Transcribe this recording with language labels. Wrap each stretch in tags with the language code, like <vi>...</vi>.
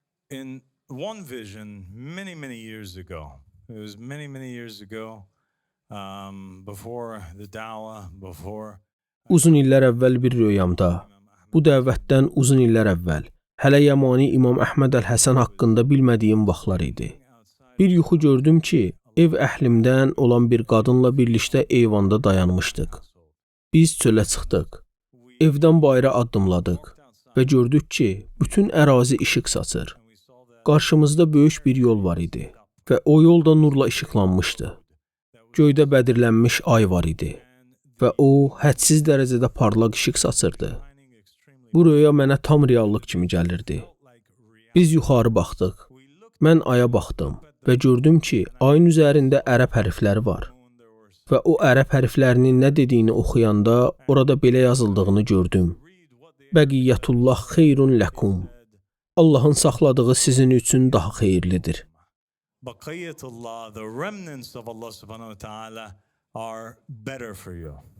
<en>In one vision, many years ago, it was many years ago, before the dawah, before...</en> <az>Uzun illər əvvəl bir röyamda, bu dəvətdən uzun illər əvvəl, hələ Yəmani İmam Əhməd Əl-Həsən haqqında bilmədiyim vaxtlar idi. Bir yuxu gördüm ki, Ev əhlimdən olan bir qadınla birlikdə eyvanda dayanmışdıq. Biz çölə çıxdıq. Evdən bayıra addımladıq və gördük ki, bütün ərazi işıq saçır. Qarşımızda böyük bir yol var idi və o yol da nurla işıqlanmışdı. Göydə bədirlənmiş ay var idi və o, hədsiz dərəcədə parlaq işıq saçırdı. Bu röya mənə tam reallıq kimi gəlirdi. Biz yuxarı baxdıq. Mən aya baxdım və gördüm ki, ayın üzərində ərəb hərfləri var. Və o ərəb hərflərinin nə dediyini oxuyanda orada belə yazıldığını gördüm.</az> <ar>Bəqiyyətullah xeyrun ləkum.</ar> <az>Allahın saxladığı sizin üçün daha xeyirlidir.</az> <en>Baqiyatullah, the remnants of Allah subhanahu wa ta'ala are better for you.</en>